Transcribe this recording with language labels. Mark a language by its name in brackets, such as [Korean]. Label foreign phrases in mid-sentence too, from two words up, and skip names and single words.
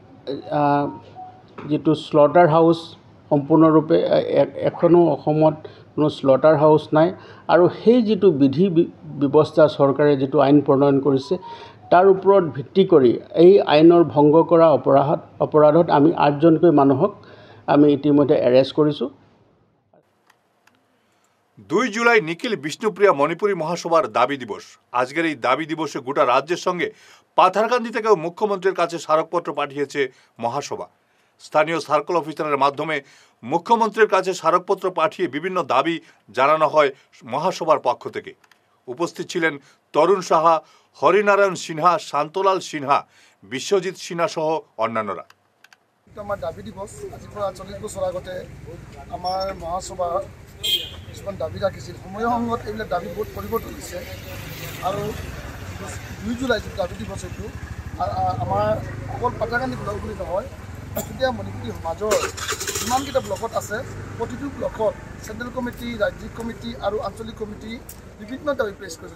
[Assamese] যেটো [English] slaughter house [Assamese] সম্পূৰ্ণৰূপে এখনো অসমত কোনো স্লটাৰ হাউচ নাই আৰু সেই যেটো বিধি ব্যৱস্থা চৰকাৰে যেটো আইন প্ৰণয়ন কৰিছে তাৰ ওপৰত ভিত্তি কৰি এই আইনৰ ভংগ কৰা অপৰাধত আমি 8জনকৈ মানুহক আমি ইতিমধ্যে এৰেষ্ট কৰিছোঁ। [Bangla] 2 জুলাই নিখিল বিষ্ণুপ্রিয়া মণিপুরী মহাসভার দাবি দিবস। আজকের এই দাবি দিবসে গোটা রাজ্যের সঙ্গে পাথারকান্দি থেকেও মুখ্যমন্ত্রীর কাছে স্মারকপত্র পাঠিয়েছে মহাসভা। স্থানীয় সার্কেল অফিসারের মাধ্যমে মুখ্যমন্ত্রীর কাছে স্মারকপত্র পাঠিয়ে বিভিন্ন দাবি জানানো হয় মহাসভার পক্ষ থেকে। উপস্থিত ছিলেন তরুণ সাহা, হরিনারায়ণ সিনহা, শান্তলাল সিনহা, বিশ্বজিৎ সিনহা সহ অন্যান্যরা। [Assamese] আমার দাবি দিবস আজি 40 বছর আগতে আমার মহাসভা কিছুমান দাবী ৰাখিছিল। সময়ৰ সংগত এইবিলাক দাবী বহুত পৰিৱৰ্তন হৈছে আৰু 2 জুলাই যিটো দাবী দিৱস এইটো আমাৰ অকল পাথাৰকান্দি ব্লক বুলি নহয়, তেতিয়া মণিপুৰী সমাজৰ যিমানকেইটা ব্লকত আছে প্ৰতিটো ব্লকত [English] central committee, [Assamese] ৰাজ্যিক কমিটি আৰু আঞ্চলিক কমিটি বিভিন্ন দাবী পেছ কৰিছে।